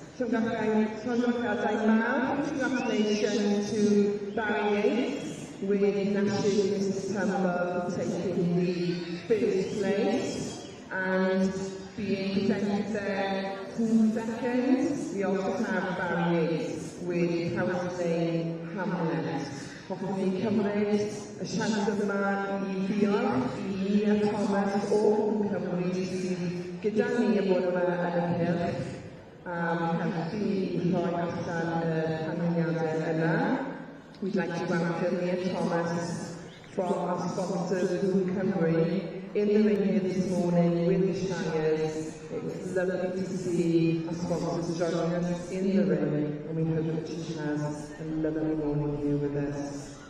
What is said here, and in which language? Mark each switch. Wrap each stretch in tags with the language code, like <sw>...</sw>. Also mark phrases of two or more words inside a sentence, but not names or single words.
<en>So congratulations to Barry Yates with Nash's Mrs. Tumble taking the first place and being presented there 2 seconds. We also have Barry Yates with Howard Lane Hamlet.</en> <cy>Hoffwn ni cymryd y siawns yma I ddiolch I Nia Thomas o Cymru sydd gyda ni yn bod yma yn y cylch helpu I rhoi allan y canlyniadau yna.</cy> <en>We'd like to welcome Nia Thomas from our sponsors Blue Cymru in the ring here this morning with the Shires. It's lovely to see our sponsors joining us in the ring, and we hope that she has a lovely morning here with us.</en>